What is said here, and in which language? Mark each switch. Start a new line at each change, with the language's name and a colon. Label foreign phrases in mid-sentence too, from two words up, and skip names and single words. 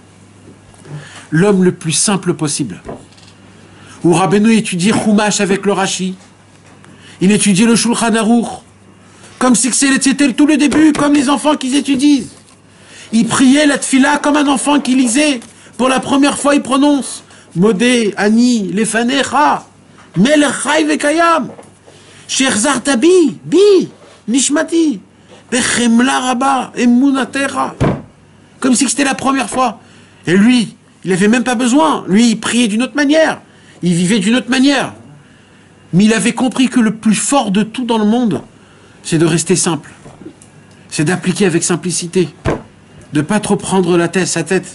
French: L'homme le plus simple possible. Où Rabbeinu étudie Chumash avec le Rashi. Il étudie le Shulchan Aruch. Comme si c'était tout le début, comme les enfants qui étudient. Il priait la tfila comme un enfant qui lisait. Pour la première fois, il prononce
Hebrew: מודה, אני, לפניך, מלך חי וקיים, שהחזרת בי, נשמתי, בחמלה רבה, אמונתך.
French: Comme si c'était la première fois. Et lui, il n'avait même pas besoin. Lui, il priait d'une autre manière. Il vivait d'une autre manière. Mais il avait compris que le plus fort de tout dans le monde, c'est de rester simple. C'est d'appliquer avec simplicité. De ne pas trop prendre sa tête.